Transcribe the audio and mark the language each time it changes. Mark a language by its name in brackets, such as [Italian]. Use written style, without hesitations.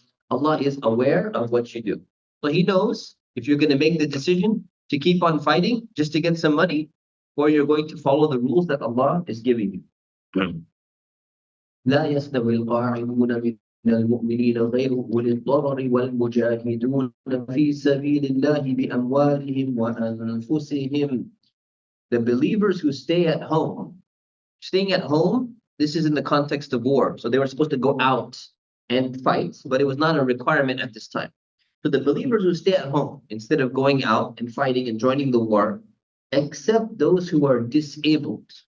[English] Allah is aware of what you do. So He knows if you're going to make the decision to keep on fighting just to get some money, or you're going to follow the rules that Allah is giving you. [Arabic] لا يستوي القاعدون من المؤمنين غير أولي الضرر والمجاهدون في سبيل الله بأموالهم وأنفسهم. [English] The believers who stay at home. Staying at home, this is in the context of war. So they were supposed to go out and fight, but it was not a requirement at this time. So the believers who stay at home, instead of going out and fighting and joining the war, except those who are disabled.